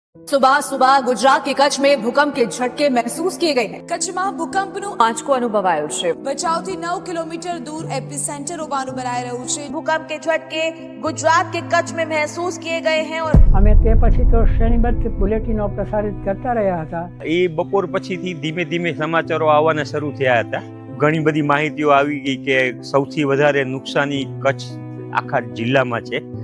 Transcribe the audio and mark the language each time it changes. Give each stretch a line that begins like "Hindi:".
Hindi: सुबह सुबह गुजरात के कच्छ में भूकंप के झटके महसूस किए गए हैं.
Gujarati: કચ્છમાં ભૂકંપનો आंचको अनुभवायो છે. બચાવથી 9 કિલોમીટર દૂર એપિસેન્ટર હોવાનું બનાઈ રહ્યું છે.
Hindi: भूकंप के झटके गुजरात के कच्छ में महसूस किए गए हैं और
Gujarati: અમે તે પછી તો શ્રેણીબદ્ધ બુલેટિનો પ્રસારિત કરતા રહ્યા હતા. એ બપોર પછીથી ધીમે ધીમે સમાચારો આવવાના શરૂ થયા હતા. ઘણી બધી માહિતીઓ આવી ગઈ કે સૌથી વધારે નુકસાની કચ્છ આખા જિલ્લામાં છે.